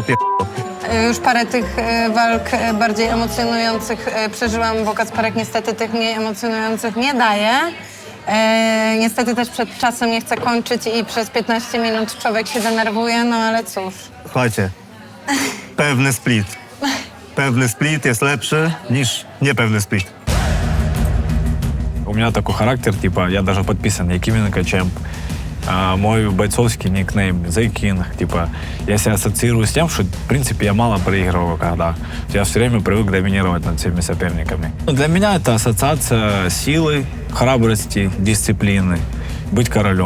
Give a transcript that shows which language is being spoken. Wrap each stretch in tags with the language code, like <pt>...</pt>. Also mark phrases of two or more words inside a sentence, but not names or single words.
<pl>Już parę tych walk bardziej emocjonujących przeżyłam w Kacperek, niestety tych mniej emocjonujących nie daje. Niestety też przed czasem nie chcę kończyć i przez 15 minut człowiek się denerwuje, no ale cóż. Słuchajcie, pewny split. Pewny split jest lepszy niż niepewny split.</pl> <ru>У меня такой характер, типа, я даже подписан не Кименко, чем мой бойцовский никнейм The King. Типа, я себя ассоциирую с тем, что, в принципе, я мало проигрываю, когда я все время привык доминировать над всеми соперниками. Для меня это ассоциация силы, храбрости, дисциплины, быть королем.</ru>